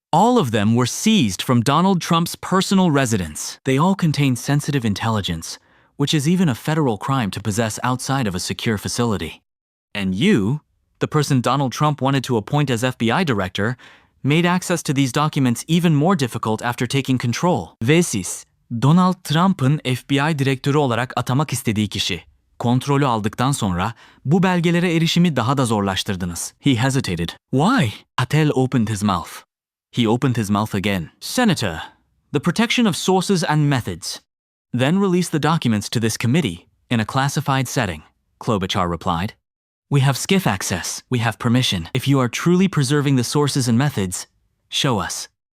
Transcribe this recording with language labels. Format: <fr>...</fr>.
<en>All of them were seized from Donald Trump's personal residence. They all contain sensitive intelligence, which is even a federal crime to possess outside of a secure facility. And you, the person Donald Trump wanted to appoint as FBI director, made access to these documents even more difficult after taking control.</en> <tr>Ve siz, Donald Trump'ın FBI direktörü olarak atamak istediği kişi, kontrolü aldıktan sonra bu belgelere erişimi daha da zorlaştırdınız.</tr> <en>He hesitated. Why? Patel opened his mouth. He opened his mouth again. Senator, the protection of sources and methods. Then release the documents to this committee in a classified setting, Klobuchar replied. We have SCIF access. We have permission. If you are truly preserving the sources and methods, show us.</en>